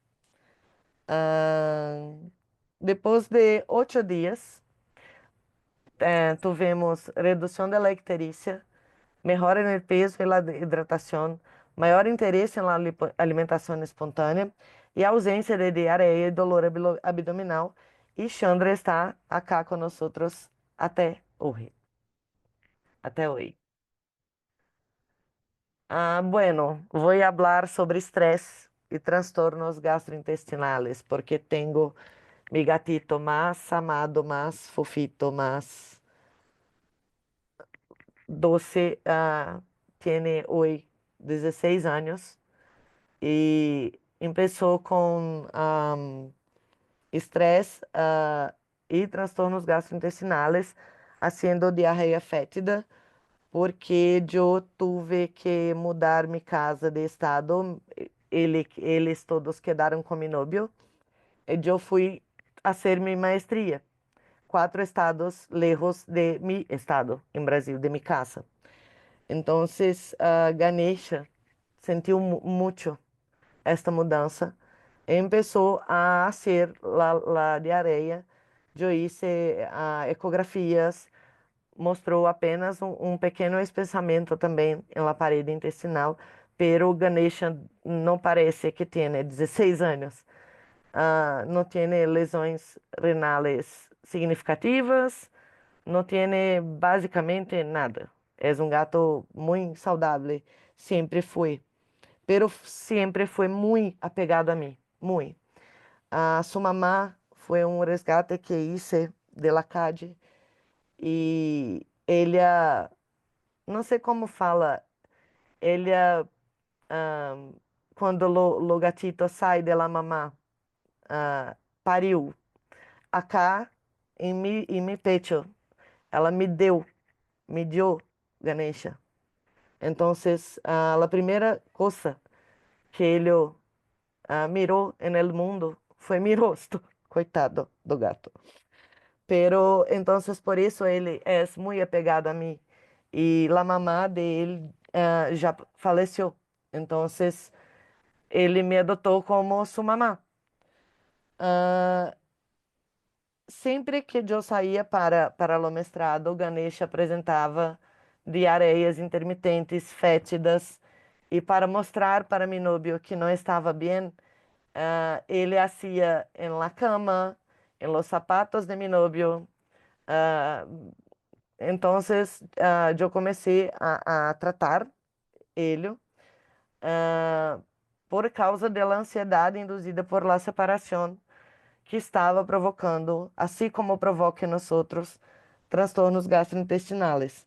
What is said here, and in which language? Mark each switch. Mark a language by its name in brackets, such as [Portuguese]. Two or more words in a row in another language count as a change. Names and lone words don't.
[Portuguese] Depois de 8 dias, tivemos redução da icterícia, melhora no peso e na hidratação, maior interesse na alimentação espontânea e ausência de diarreia e [Spanish] dolor abdominal. [Portuguese] E Chandra está acá com nós até hoje. Até hoje. [Spanish] Bueno, voy a hablar sobre estrés y trastornos gastrointestinales, porque tengo mi gatito más amado, más fofito, más doce, tiene hoy 16 años y empezó con estrés y trastornos gastrointestinales, haciendo diarreia fétida, [Portuguese] porque eu tive que mudar minha casa de estado. Eles todos quedaram com meu novio. E eu fui fazer minha maestria. [Spanish] 4 estados lejos de mi estado, [Portuguese] em Brasil, de minha casa. Então, Ganesha sentiu muito esta mudança. E começou a fazer a diarreia. Eu hice ecografias, mostrou apenas pequeno espessamento também na parede intestinal, pero Ganesha não parece que tenha 16 anos. [Spanish] no tiene lesiones renales significativas, no tiene básicamente nada. Es un gato muy saludable, siempre fue, pero siempre fue muy apegado a mí, muy. Su mamá fue un resgate que hice de la calle [Portuguese] e ele, não sei como fala, ele, quando o gatito sai [Spanish] de la mamá, pariu, acá em mi pecho, [Portuguese] ela me deu Ganesha. Então, a primeira coisa que ele mirou no mundo foi mi rosto, coitado do gato. [Spanish] Pero entonces por eso él es muy apegado a mí y la mamá de él ya falleció. Entonces él me adoptó como su mamá. [Portuguese] Ah, Sempre que eu saía para o mestrado, o Ganesha apresentava diarreias intermitentes, fétidas, e para mostrar para [Spanish] mi novio [Portuguese] que não estava bem, ele [Spanish] hacía en la cama, en los zapatos de mi novio. ah, Entonces, [Portuguese] eu comecei a tratar ele, ah, por causa da ansiedade induzida por la separação que estava provocando, assim como provoca em nós outros, transtornos gastrointestinais.